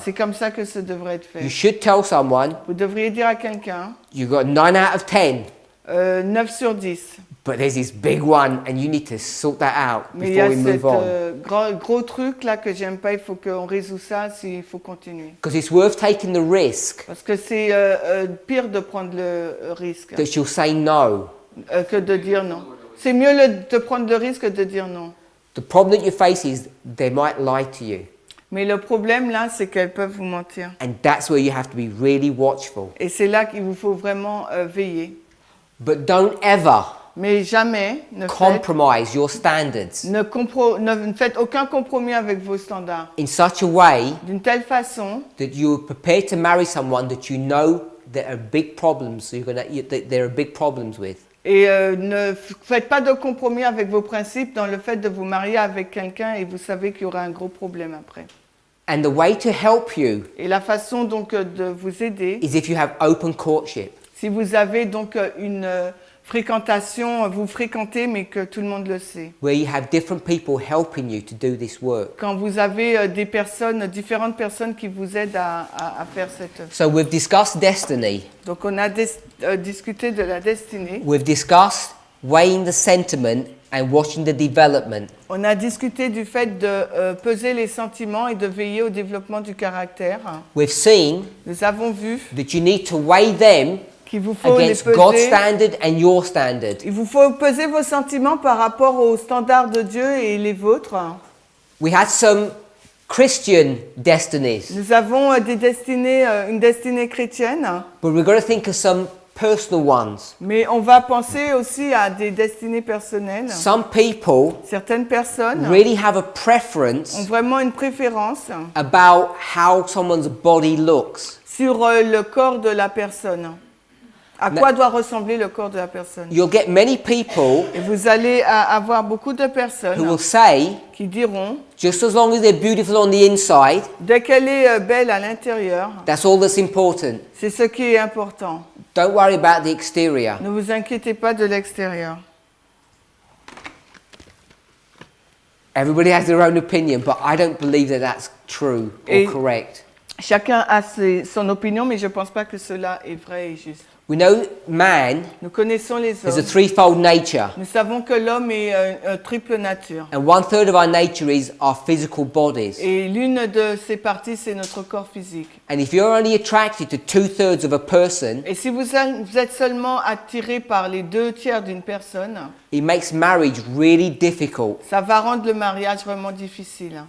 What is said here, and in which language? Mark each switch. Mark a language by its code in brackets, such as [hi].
[fr] c'est comme ça que ça devrait être [en] You [fr] fait. [en] should tell someone [fr] Vous devriez dire à quelqu'un [en] you got 9 out of 10, [fr] 9 sur 10. [en] but there's this big one and you need to sort that out [fr] Mais il y a [en] before we move [fr] cet [en] on. [fr] gros truc là que j'aime pas, il faut qu'on résout ça s'il faut continuer. [en] Because it's worth taking the risk [fr] Parce que c'est pire de prendre le risque [en] that she'll say no. [fr] que de dire non. C'est mieux de prendre le risque que de dire non. [en] The problem that you face is they might lie to you. [fr] Mais le problème là, c'est qu'elles peuvent vous mentir. [en] And that's where you have to be really watchful. [fr] Et c'est là qu'il vous faut vraiment veiller. [en] But don't ever [fr] Mais jamais [en] compromise your standards [fr] ne faites aucun compromis avec vos standards. [en] in such a way [fr] D'une telle façon [en] that you're prepared to marry someone that you know there are big problems. So that there are big problems with. [fr] et ne faites pas de compromis avec vos principes dans le fait de vous marier avec quelqu'un et vous savez qu'il y aura un gros problème après. [en] And the way to help you [fr] Et la façon donc de vous aider, [en] is if you have open courtship. [fr] si vous avez donc une fréquentation, vous fréquentez mais que tout le monde le sait. [en] where you have different people helping you to do this work. [fr] Quand vous avez des personnes, différentes personnes qui vous aident à faire cette œuvre. [en] So we've discussed destiny. [fr] Donc on a discuté de la destinée. [en] We've discussed weighing the sentiment and watching the development. [fr] On a discuté du fait de peser les sentiments et de veiller au développement du caractère. [en] We've seen [fr] Nous avons vu [en] that you need to weigh them [fr] qu'il vous faut les [en] against God's [fr] peser. [en] standard and your standard. [fr] Il vous faut peser vos sentiments par rapport aux standards de Dieu et les vôtres. [en] We had some Christian destinies, [fr] Nous avons des destinées, une destinée chrétienne, [en] but we've got to think of some personal ones. [fr] mais on va penser aussi à des destinées personnelles. [en] Some people [fr] Certaines personnes [en] really have a [fr] ont [en] preference [fr] vraiment une préférence [en] about how someone's body looks. [fr] sur le corps de la personne. À quoi doit ressembler le corps de la personne. [en] You'll get many people [fr] Et vous allez avoir beaucoup de [en] who [fr] personnes [en] will say, [fr] qui diront, [en] just as long as they're beautiful on the inside, [fr] dès qu'elle est belle à l'intérieur, [en] that's all that's important. [fr] c'est ce qui est important. [en] Don't worry about the exterior. [fr] Ne vous inquiétez pas de l'extérieur. [en] Everybody has their own opinion, but I don't believe that that's true [fr] Et- [en] or correct. [fr] Chacun a son opinion, mais je ne pense pas que cela est vrai et juste. [en] We know man [fr] Nous connaissons les [en] is a [fr] hommes. [en] threefold nature, [fr] Nous savons que l'homme est triple nature. [en] and 1/3 of our nature is our physical bodies. [fr] Et l'une de ces parties, c'est notre corps physique. [en] And if you're only attracted to 2/3 of a person, [fr] Et si vous êtes seulement attiré par les 2/3 d'une personne, [en] it makes marriage really difficult, [fr] ça va rendre le mariage vraiment difficile.